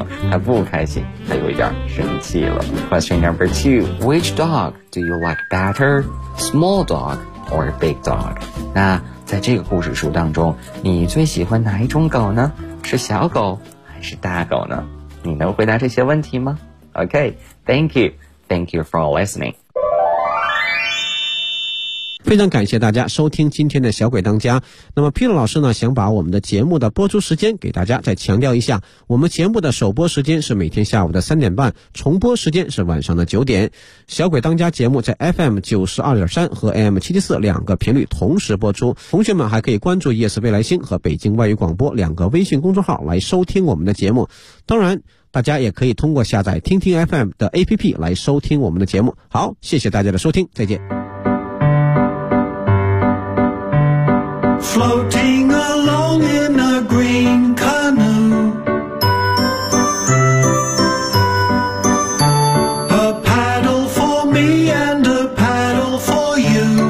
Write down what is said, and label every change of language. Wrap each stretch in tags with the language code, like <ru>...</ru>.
<zh>他不开心，他有一点生气了。</zh> <en>Question number two, which dog do you like better, small dog or big dog?</en> <zh>那在这个故事书当中，你最喜欢哪一种狗呢？是小狗还是大狗呢？你能回答这些问题吗？</zh> <en>Okay, thank you. Thank you for listening.</en> <zh>非常感谢大家收听今天的小鬼当家。那么 Peter 老师呢，想把我们的节目的播出时间给大家再强调一下，我们节目的首播时间是每天下午的3:30，重播时间是晚上的9:00。小鬼当家节目在 FM92.3 和 AM774 两个频率同时播出，同学们还可以关注 ES 未来星和北京外语广播两个微信公众号来收听我们的节目。当然大家也可以通过下载听听 FM 的 APP 来收听我们的节目。好，谢谢大家的收听，再见。</zh> <en>Floating along in a green canoe, a paddle for me and a paddle for you.</en>